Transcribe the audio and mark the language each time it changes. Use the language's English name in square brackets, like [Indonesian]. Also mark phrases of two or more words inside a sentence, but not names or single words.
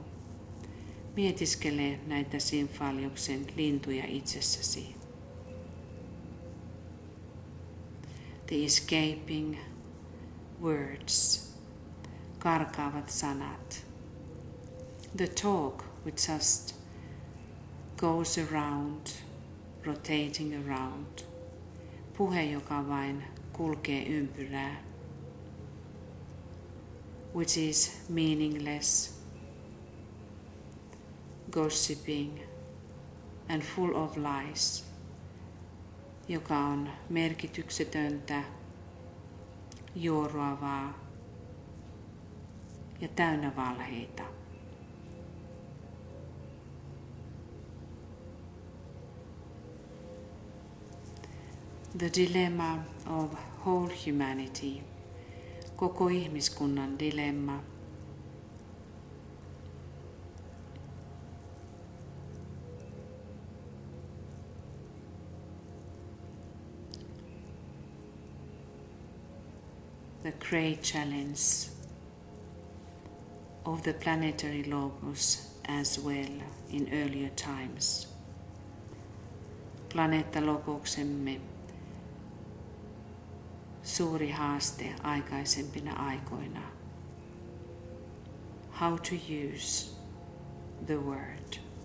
[Finnish] Mietiskele näitä Symphaliuksen lintuja itsessäsi. [English] The escaping, words, [Finnish] karkaavat sanat. [English] The talk which just goes around, rotating around. [Finnish] Puhe, joka vain kulkee ympyrää. [English] Which is meaningless, gossiping and full of lies. [Finnish] Joka on merkityksetöntä, juoruavaa ja täynnä valheita. [English] The dilemma of whole humanity, [Finnish] koko ihmiskunnan dilemma, [English] the great challenge of the planetary logos as well in earlier times. [Finnish] Planeettalogoksemme suuri haaste aikaisempina aikoina. [English] How to use the word.